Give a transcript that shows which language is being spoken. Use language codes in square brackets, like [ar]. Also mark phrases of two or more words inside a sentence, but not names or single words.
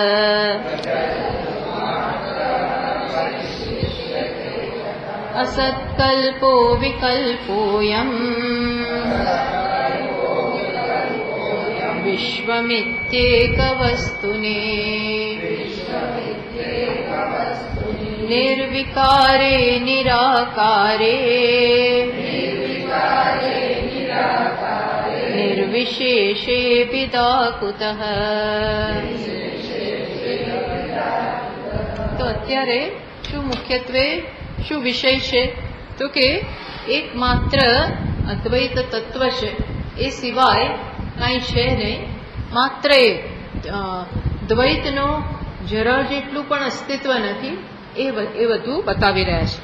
[sa] असत्कल्पो विकल्पोऽयम् विश्वमित्येकवस्तुने निर्विकारे निराकारे निर्विशेषे पिता कुतः। [gu] તો અત્યારે શું મુખ્યત્વે શું વિષય છે તો કે એકમાત્ર અદ્વૈત તત્વ છે, એ સિવાય કાંઈ છે નહીં. માત્ર એ દ્વૈતનો જરા જેટલું પણ અસ્તિત્વ નથી, એ બધું બતાવી રહ્યા છે.